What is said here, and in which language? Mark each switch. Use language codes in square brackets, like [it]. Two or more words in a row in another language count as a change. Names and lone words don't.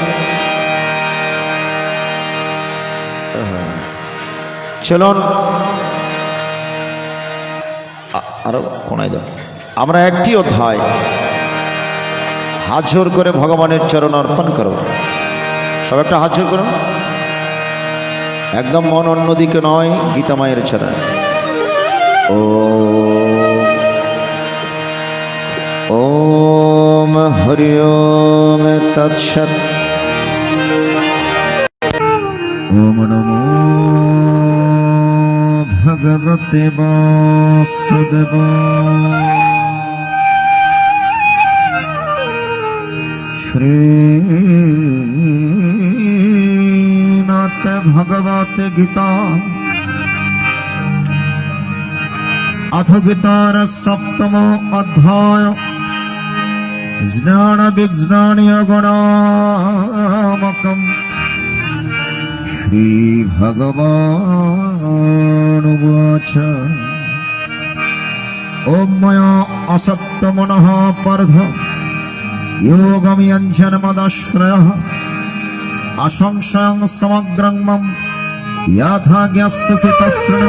[bn] চলুন আরো কোনায় যাও। আমরা একটি অধ্যায় হাত জোর করে ভগবানের চরণ অর্পণ করব। সব একটা হাত জোর করুন, একদম মন অন্যদিকে নয়, গীতা মায়ের চরণ। [sa] ওম হরি ওম তৎসৎ। ওম নমো ভগবতে বাসুদেবায়। শ্রীমদ্ ভগবত গীতা अथ गीतार सप्तम अध्याय ज्ञान विज्ञान गुणात्मकं। श्री भगवान् उवाच ओम मया असक्तमनः पार्थ योगमयञ्जनमदाश्रयः असंशयं समग्रं मम यथा ज्ञास्यसि तस्सृणु।